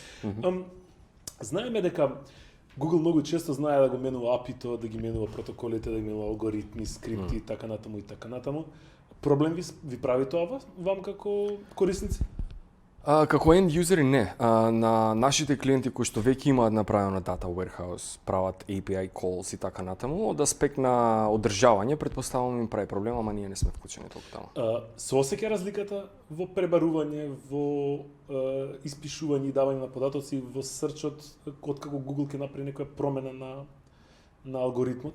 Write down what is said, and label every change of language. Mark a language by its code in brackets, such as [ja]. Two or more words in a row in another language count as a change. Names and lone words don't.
[mk] Знаеме дека Google многу често знае да го менува апито, да ги менува протоколите, да ги менува алгоритми, скрипти и така натаму и така натаму. Проблем ви прави тоа вам како корисници? Како [en] end useri [mk] не. На нашите клиенти кои што веќе имаат направено [en] data warehouse, [mk] прават [en] API calls [mk] и така натаму, од аспект на одржавање, претпоставувам им прави проблем, ама ние не сме вклучени толку таму. Се осеќа разликата во пребарување, во испишување и давање на податоци во срчот, откако Google ќе направи некоја промена на алгоритмот?